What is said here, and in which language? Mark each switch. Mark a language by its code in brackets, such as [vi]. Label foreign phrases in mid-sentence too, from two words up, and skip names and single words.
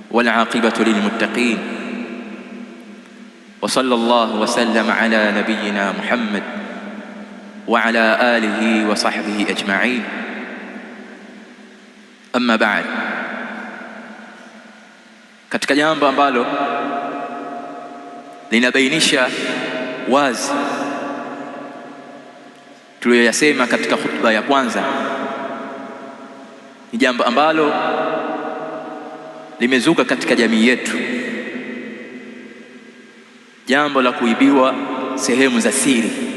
[ar] والعاقبة للمتقين وصلى الله وسلم على نبينا محمد وعلى آله وصحبه أجمعين. أما بعد, [sw] katika jambo ambalo linabainisha wazi tuliyoyasema katika khutba ya kwanza, ni jambo ambalo limezuka katika jamii yetu, jambo la kuibiwa sehemu za siri.